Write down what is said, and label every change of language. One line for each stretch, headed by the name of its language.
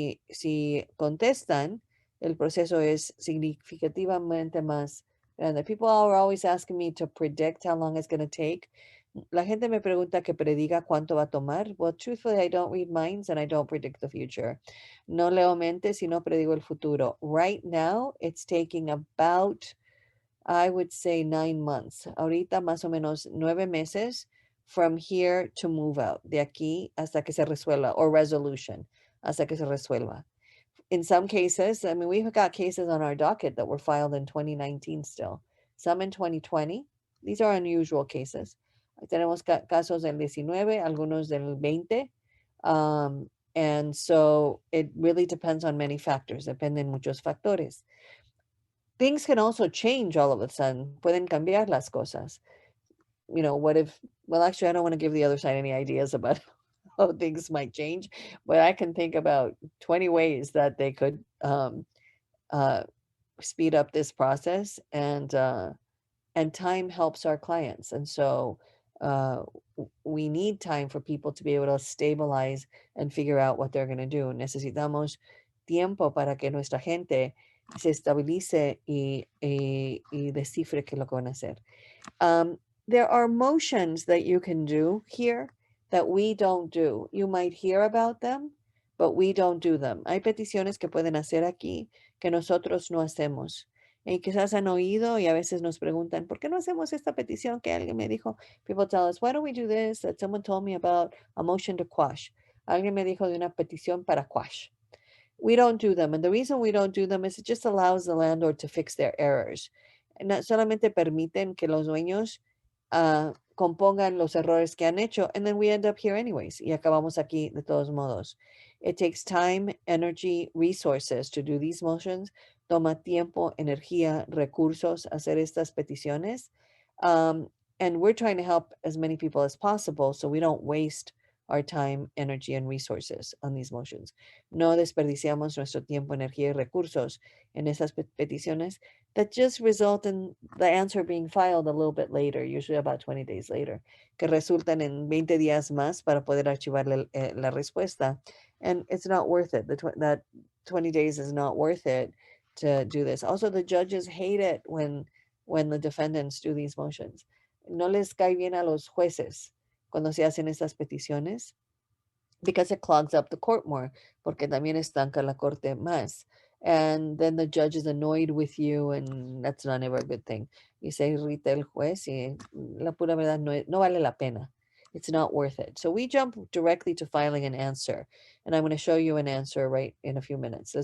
Spanish: Si contestan, el proceso es significativamente más grande.
English: People are always asking me to predict how long it's going to take.
Spanish: La gente me pregunta que prediga cuánto va a tomar.
English: Well, truthfully, I don't read minds and I don't predict the future.
Spanish: No leo mentes y no predigo el futuro.
English: Right now, it's taking about, I would say, 9 months.
Spanish: Ahorita más o menos 9 meses
English: from here to move out.
Spanish: De aquí hasta que se resuelva,
English: or resolution,
Spanish: hasta que se resuelva.
English: In some cases, I mean, we've got cases on our docket that were filed in 2019 still. Some in 2020. These are unusual cases.
Spanish: Tenemos casos del 19, algunos del 20.
English: And so it really depends on many factors.
Spanish: Dependen muchos factores.
English: Things can also change all of a sudden.
Spanish: Pueden cambiar las cosas.
English: You know, what if, well, actually, I don't want to give the other side any ideas about how things might change, but I can think about 20 ways that they could uh, speed up this process, and time helps our clients. And so we need time for people to be able to stabilize and figure out what they're going to do.
Spanish: Necesitamos tiempo para que nuestra gente se estabilice y descifre qué es lo que van a hacer.
English: There are motions that you can do here that we don't do. You might hear about them, but we don't do them.
Spanish: Hay peticiones que pueden hacer aquí que nosotros no hacemos. Y quizás han oído y a veces nos preguntan, ¿por qué no hacemos esta petición que alguien me dijo?
English: People tell us, why don't we do this? That someone told me about a motion to quash.
Spanish: Alguien me dijo de una petición para quash.
English: We don't do them. And the reason we don't do them is it just allows the landlord to fix their errors.
Spanish: No solamente permiten que los dueños compongan los errores que han hecho,
English: and then we end up here anyways.
Spanish: Y acabamos aquí de todos modos.
English: It takes time, energy, resources to do these motions.
Spanish: Toma tiempo, energía, recursos hacer estas peticiones.
English: And we're trying to help as many people as possible so we don't waste our time, energy, and resources on these motions.
Spanish: No desperdiciamos nuestro tiempo, energía y recursos en esas peticiones
English: that just result in the answer being filed a little bit later, usually about 20 days later,
Spanish: que resultan en 20 días más para poder archivar la respuesta.
English: And it's not worth it. That 20 days is not worth it to do this. Also, the judges hate it when the defendants do these motions.
Spanish: No les cae bien a los jueces cuando se hacen estas peticiones,
English: because it clogs up the court more,
Spanish: porque también estanca la corte más.
English: And then the judge is annoyed with you, and that's not ever a good thing.
Spanish: Y se irrita el juez y la pura verdad no vale la pena.
English: It's not worth it. So we jump directly to filing an answer. And I'm going to show you an answer right in a few minutes.